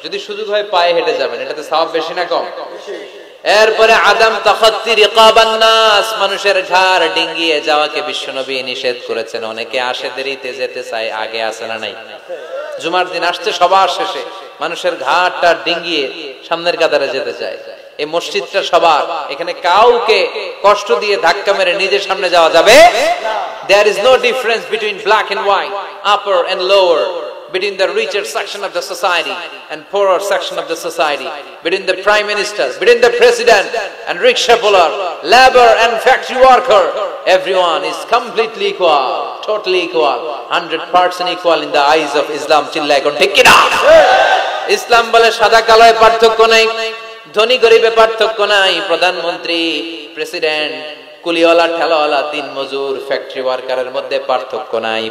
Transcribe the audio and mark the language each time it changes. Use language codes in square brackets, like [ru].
[bn] যদি সুযোগ হয় পায়ে হেঁটে যাবেন, এটাতে সওয়াব বেশি না কম? এরপরে [ar] আদম তাখাত্তি রিকাবান নাস, [bn] মানুষের ঘাড় ডিঙ্গিয়ে যাওয়াকে বিশ্বনবী নিষেধ করেছেন। অনেকে আসে দেরিতে, যেতে চায়, আগে আসে না নাই? জুমার দিন আসছে সবার শেষে, মানুষের ঘাড়টা ডিঙ্গিয়ে সামনের কাতারে যেতে চায়। এই মসজিদটা সবার, এখানে কাউকে কষ্ট দিয়ে ধাক্কা মেরে নিজের সামনে যাওয়া যাবে না। [en] There is no difference between black and white, upper and lower, between the richer section of the society and poorer section of the society, between the prime minister, between the president and rickshaw puller, labor and factory worker. Everyone is completely equal, totally equal, 100% equal in the eyes of Islam. [bn] Chillai kon thik ki na? ইসলাম বলে সাদা কালোয় পার্থক্য নাই, ধনী গরিবে পার্থক্য নাই, প্রধানমন্ত্রী, president, কুলিওয়ালা, ঠেলাওয়ালা, দিন মজুর, ফ্যাক্টরি ওয়ার্কারের মধ্যে পার্থক্য নাই।